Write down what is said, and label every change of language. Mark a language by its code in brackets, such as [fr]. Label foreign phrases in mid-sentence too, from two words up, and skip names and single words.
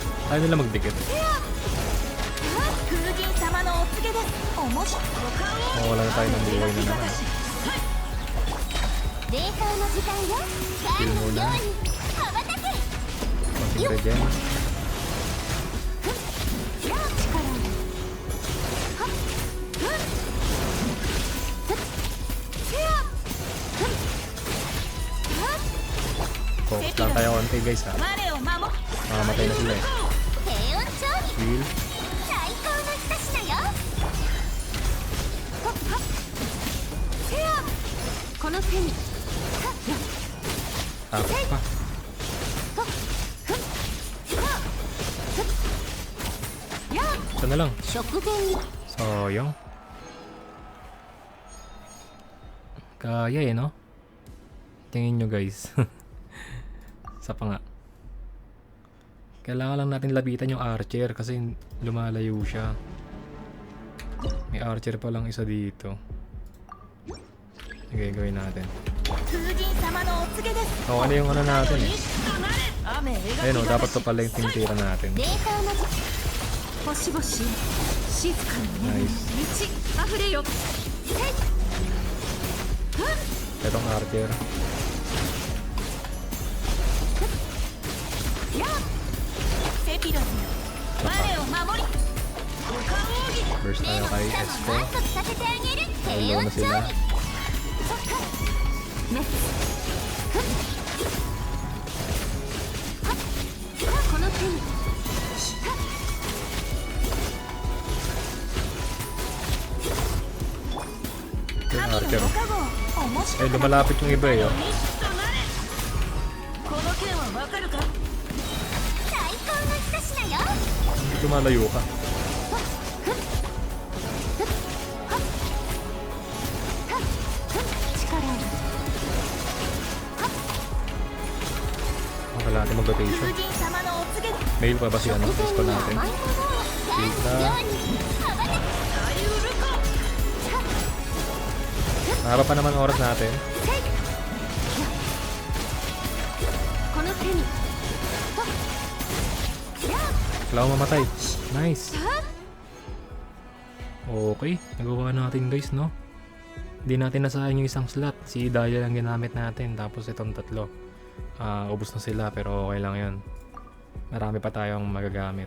[tl] Tayo nila magdikit. [ja] 風神様のお告げです面白い [tl] Mawala na tayo ng buhay na naman. [ja] 冷凍の時間よガールのように羽ばたけ [tl] Konting regen. [ja] やあ力をはっふっせやはっ [tl] Focus lang tayo konti guys ha. [ja] 我を守 [tl] Mamamatay na sila eh. [ja] 低温調理 [tl] Heal. [ja] 最高の一品よはっはっせやこの手に [tl] Tapos pa. Ito na lang. [ja] 食前に [tl] Sayang. Kaya eh, no? Tingin nyo guys. Sa pa nga. Kailangan lang natin lapitan yung archer kasi lumalayo siya. May archer pa lang isa dito. Okay, gawin natin. [ja] 風神様のお告げです [tl] So, ano yung ano natin eh? [ja] 雨描き [tl] Ayun o, dapat to pala yung tinitira natin. [ja] 冷凍の時星々静かにね [tl] Nice. [ja] 満ち溢れよ [tl] Itong archer. [ja] やあセピロス我を守り [tl] Burst [ja] 目 [tl] tayo [ja] の [tl] kay [ja] 下 [tl] Esco. [ja] も満足させてあげる低 [tl] Hello [ja] 温 [tl] na [ja] 調 [tl] sila. [ja] 理そっかメスふっはっこの手にはっ [tl] Ito yung [ja] 神 [tl] archer. [ja] のご加護を面 [tl] Eh, [ja] 白く [tl] lumalapit yung iba eh. Oh. [ja] この件はわかるか最高の一品よ [tl] Lumalayo ka. Baka natin [ja] 風 [tl] mag-rotation. [ja] 神様のお告げ [tl] Mail pa ba si ano? Esco [ja] 食前に [tl] natin. [ja] 甘いものをガールのように羽ばたけ [tl] Mahaba pa naman oras natin. [ja] この手に [tl] Wala akong mamatay. Nice. Okay. Nagawa natin guys, no? Hindi natin nasayang yung isang slot. Si Daya lang ginamit natin. Tapos itong tatlo. Ubus na sila pero okay lang yun. Marami pa tayong magagamit.